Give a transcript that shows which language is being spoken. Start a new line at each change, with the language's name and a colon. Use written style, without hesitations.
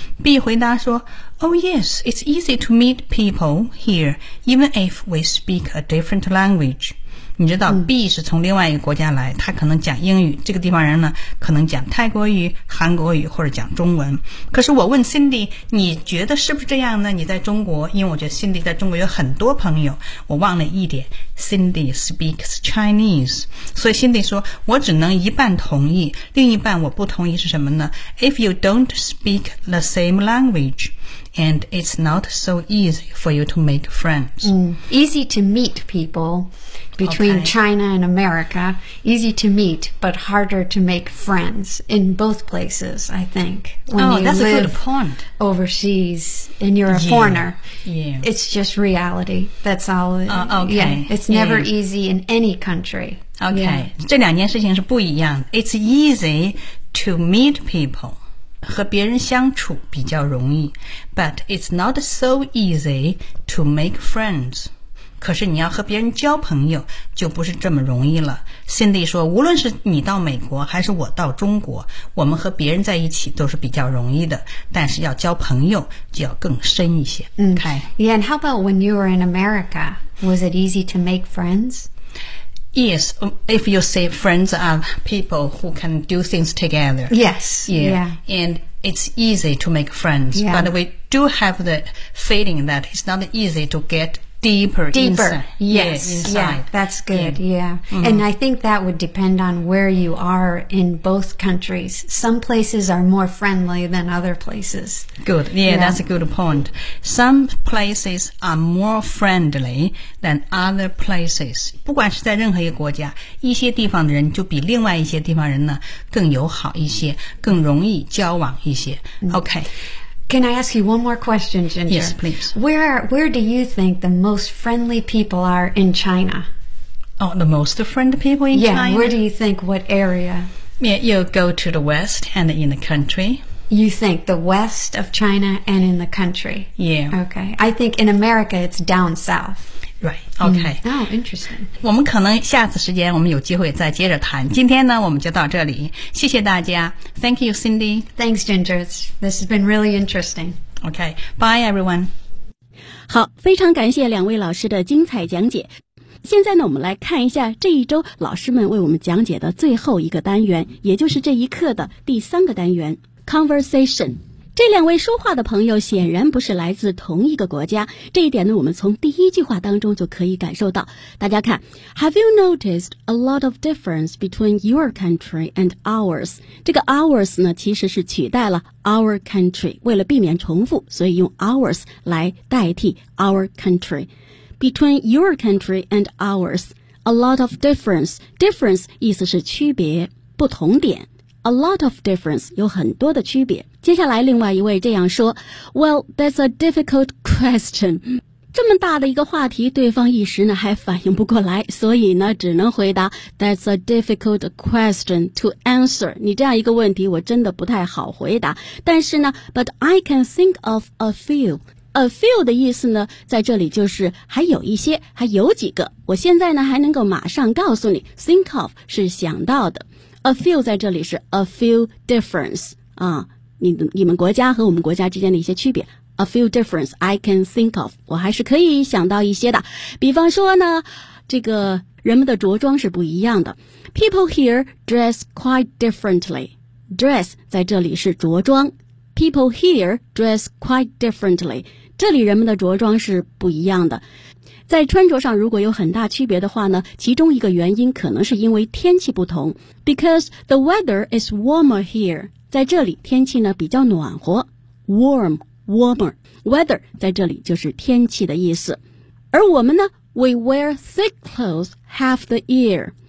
English: B
Chinese: 回答说
English: Oh yes, it's easy to meet people here even if we speak a different language.
Chinese: 你知道 B 是从另外一个国家来，他可能讲英语，这个地方人呢可能讲泰国语、韩国语或者讲中文。可是我问 Cindy， 你觉得是不是这样呢？你在中国，因为我觉得 Cindy 在中国有很多朋友，我忘了一点，
English: Cindy speaks Chinese.
Chinese: 所以 Cindy 说，我只能一半同意，另一半我不同意是什么呢？
English: If you don't speak the same language, and it's not so easy for you to make friends. Easy to meet people between、okay. China and America. Easy to meet, but harder to make friends in both places, I think. Oh, that's a good point. When you live overseas and you're a foreigner. Yeah. It's just reality. That's all. Okay. Yeah, it's never easy in any country. Okay.、Yeah.
Chinese: 这两件事情是不一样的。
English: It's easy to meet people.
Chinese: 和别人相处比较容易。
English: But it's not so easy to make friends.
Chinese: 可是你要和别人交朋友就不是这么容易了。 Cindy 说，无论是你到美国还是我到中国，我们和别人在一起都是比较容易的，但是要交朋友就要更深一些。
English: Okay. Yeah, and how about when you were in America? Was it easy to make friends? Yes, if you say friends are people who can do things together. Yes, yeah. And it's easy to make friends.、 Yeah. But we do have the feeling that it's not easy to getDeeper. Inside. Yes. Yeah, inside. Yeah, that's good. Yeah. Mm-hmm. And I think that would depend on where you are in both countries. Some places are more friendly than other places. Good. Yeah, that's a good point. Some places are more friendly than other places.
Chinese: 不管是在任何一个国家，一些地方的人就比另外一些地方人呢更友好一些，更容易交往一些。
English: Okay. Can I ask you one more question, Ginger? Yes, please. Where do you think the most friendly people are in China? Oh, the most friendly people in China? Yeah, where do you think, what area? Yeah, you go to the west and in the country. You think the west of China and in the country? Yeah. Okay. I think in America, it's down south. Right, okay. Oh, interesting.
Chinese: 我们可能下次时间我们有机会再接着谈。今天呢，我们就到这里。谢谢大家。
English: Thank you, Cindy. Thanks, Ginger. This has been really interesting. Okay, bye, everyone.
Chinese: 好，非常感谢两位老师的精彩讲解。现在呢，我们来看一下这一周老师们为我们讲解的最后一个单元，也就是这一课的第三个单元 ,Conversation. 这两位说话的朋友显然不是来自同一个国家，这一点呢，我们从第一句话当中就可以感受到。大家看
English: ,Have you noticed a lot of difference between your country and ours?
Chinese: 这个 ours 呢，其实是取代了
English: our country,
Chinese: 为了避免重复，所以用 ours 来代替 our country. Between your country and ours, a lot of difference, difference 意思是区别，不同点。
English: A lot of difference,
Chinese: 有很多的区别。接下来另外一位这样说
English: Well, that's a difficult question.
Chinese: 这么大的一个话题，对方一时呢还反应不过来，所以呢只能回答
English: That's a difficult question to answer.
Chinese: 你这样一个问题我真的不太好回答。但是呢
English: But I can think of a few.
Chinese: A few 的意思呢在这里就是还有一些，还有几个，我现在呢还能够马上告诉你。 Think of 是想到的，A few 在这里是
English: a few difference
Chinese: 啊，你们国家和我们国家之间的一些区别。
English: A few difference I can think of，
Chinese: 我还是可以想到一些的。比方说呢，这个人们的着装是不一样的。
English: People here dress quite differently. Dress
Chinese: 在这里是着装。
English: People here dress quite differently.
Chinese: 这里人们的着装是不一样的。在穿着上如果有很大区别的话呢，其中一个原因可能是因为天气不同。
English: Because the weather is warmer here.
Chinese: 在这里天气呢比较暖和。
English: Warm, warmer.
Chinese: Weather 在这里就是天气的意思。而我们呢
English: ,we wear thick clothes half the year.